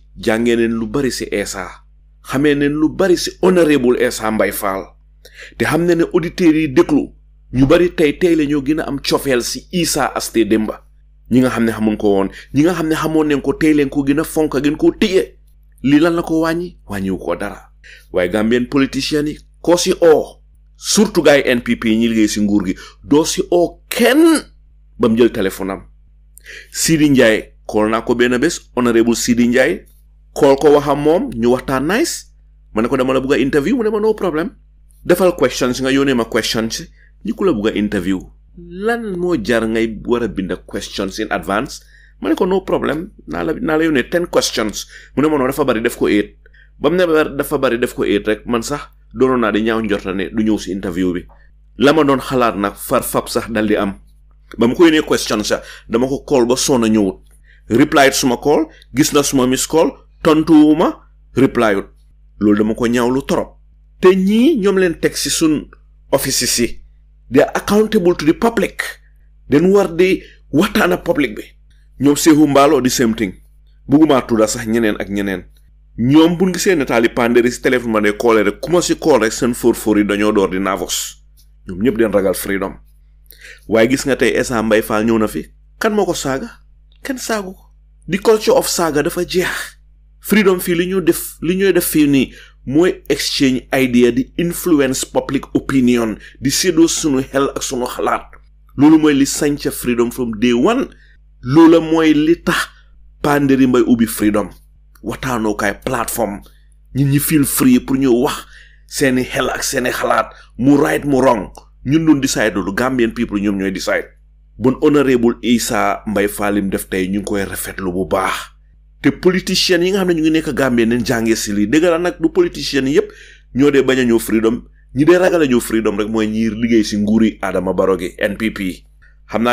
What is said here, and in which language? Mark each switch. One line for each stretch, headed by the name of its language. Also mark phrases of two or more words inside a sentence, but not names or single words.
Wolof: jàngee neen lu bari ci Essa xamee neen lu bari ci Honorable Essa Mbye Faal te xam ne ne auditeurs yi déglu ñu bari tey la ñoo gën a am cofeel ci Essa Aste Demba ñi nga xam ne xamuñ ko woon ñi nga xam ne xamoon neen ko tey leen ko gën a fonk gën koo téye lii lan la ko wàññiwu ko dara waaye
French: Gambien politicien
Wolof: yi koo ci surtout gaay NPP ñi liggéey ci nguur gi doo ci kenn bam jël téléphone am Sidi Ndiaye call naa ko benn bés Honorable Sidi Ndiaye call ko waxam moom ñu waxtaan nice ma ne ko dama la bëgg a interview mu ne ma no problème defal questions nga yónnee ma questions ñi ku la bëgg a interview lan moo jar ngay war a bind
English: questions in advance
Wolof: ma ne ko no problème naa la yónnee 10 questions mu ne ma noo dafa bari def ko 8 bam ne dafa bari def ko 8 rek man sax doonoon naa di ñaaw njorta ne du ñëw ci interview bi la ma doon xalaat nag fab sax dal di am ba ma ko yónnee question sax dama ko call ba soona ñëwut reply suma call gis na suma
English: miss call
Wolof: tontuwuma replyut loolu dama ko ñaawlu torop te ñii ñoom leen teg ci sun office si
English: they are accountable to the public
Wolof: den war di waxtaan ak public bi ñoom Seehu Mbaalo di
English: same thing
Wolof: bugguma tudda sax ñeneen ak ñeneen ñoom buñ gisee nataali panderi ci téléphone ma ne koole rek kuma ci kool rek seen for yi dañoo door di nervous ñoom ñëpp den ragal freedom waaye gis nga tey Essa Mbye Faal ñëw na fi kan moo ko saaga kenn saagu ko di culture of saaga dafa jeex freedom fii li ñuy def fii nii mooy
English: exchange idea
Wolof: di
English: influence public opinion
Wolof: di séddoo sunu xel ak sunu xalaat loolu mooy li sanca freedom from day one loolu mooy li tax panderi mbay ubbi freedom waxtaanookaay plateforme ñi
English: feel free
Wolof: pour ñu wax seeni xel ak seeni xalaat mu right mu wrong ñun doon decide lu
English: Gambian people
Wolof: ñoom ñooy decide bon Honorable Essa Mbye Faal lim def tey ñu ngi koy rafetlu bu baax te politiciens yi nga xam ne ñu ngi nekk Gambie neen jàngee ci lii dëgg la nag du politiciens yépp ñoo dee bañ a ñëw freedom ñi dee ragal a ñëw freedom rek mooy ñi liggéey ci nguuri Adama Barrow gi NPP xam naa